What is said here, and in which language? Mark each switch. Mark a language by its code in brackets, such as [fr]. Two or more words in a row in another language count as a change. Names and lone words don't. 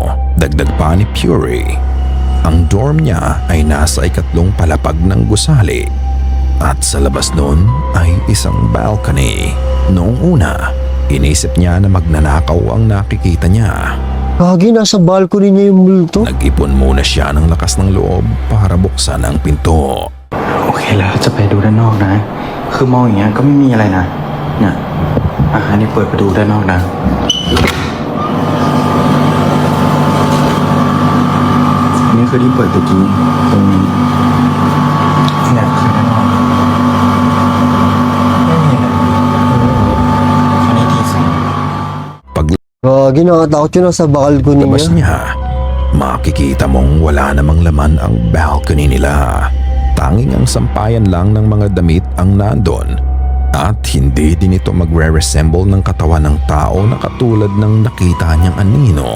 [tl] Dagdag pa ni Puri, ang dorm niya ay nasa ikatlong palapag ng gusali at sa labas nun ay isang balcony. Noong una, inisip niya na magnanakaw ang nakikita niya. Kagi, nasa balcony niya yung multo. Nag-ipon muna siya ng lakas ng loob para buksan ang pinto. [th] โอเคแล้วจะไปดูด้านนอกนะ คือมองอย่างเงี้ยก็ไม่มีอะไรนะ เนี่ยอันนี้เปิดประตูด้านนอกนะ อันนี้คือที่เปิดตะกี้ตรงนี้เนี่ยคือด้านนอกไม่มีอะไรอันนี้ที่สอง [tl] Kagi, nakatakot yun nasa balcony Labas niya. niya, makikita mong wala namang laman ang balcony nila. Tanging ang sampayan lang ng mga damit ang nandon. At hindi din ito magre-resemble ng katawan ng tao na katulad ng nakita niyang anino.